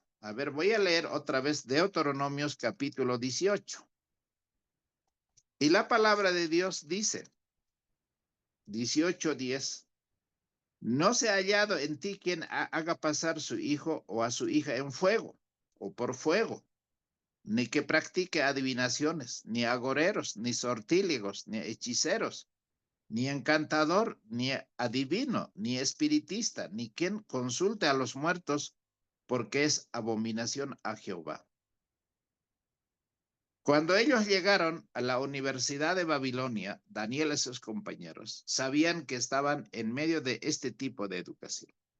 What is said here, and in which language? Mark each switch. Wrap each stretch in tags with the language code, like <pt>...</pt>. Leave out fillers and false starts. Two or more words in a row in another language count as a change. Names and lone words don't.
<es>A ver, voy a leer otra vez Deuteronomios capítulo 18. Y la palabra de Dios dice, 18:10, no se ha hallado en ti quien haga pasar su hijo o a su hija en fuego o por fuego, ni que practique adivinaciones, ni agoreros, ni sortílegos, ni hechiceros, ni encantador, ni adivino, ni espiritista, ni quien consulte a los muertos, porque es abominación a Jehová. Cuando ellos llegaron a la Universidad de Babilonia, Daniel y sus compañeros sabían que estaban en medio de este tipo de educación.</es>